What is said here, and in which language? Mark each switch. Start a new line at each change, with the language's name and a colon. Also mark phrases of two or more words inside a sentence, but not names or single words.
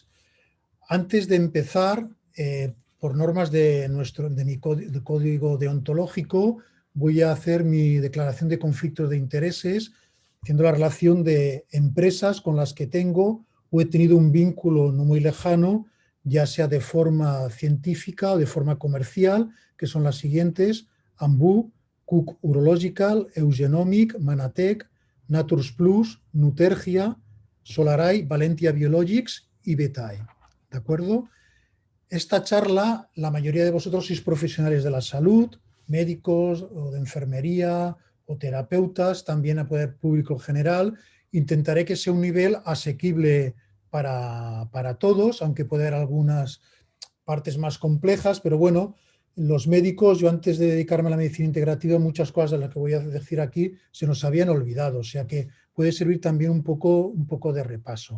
Spanish: Antes de empezar, por normas de mi código deontológico, voy a hacer mi declaración de conflictos de intereses, haciendo la relación de empresas con las que tengo o he tenido un vínculo no muy lejano, ya sea de forma científica o de forma comercial, que son las siguientes: Ambu, Cook Urological, Eugenomic, Manatec, Naturs Plus, Nutergia, Solaray, Valentia Biologics y Betae. ¿De acuerdo? Esta charla, la mayoría de vosotros sois profesionales de la salud, médicos o de enfermería o terapeutas, también a poder público general. Intentaré que sea un nivel asequible para todos, aunque puede haber algunas partes más complejas, pero bueno, los médicos, yo antes de dedicarme a la medicina integrativa, muchas cosas de las que voy a decir aquí se nos habían olvidado, o sea que puede servir también un poco de repaso.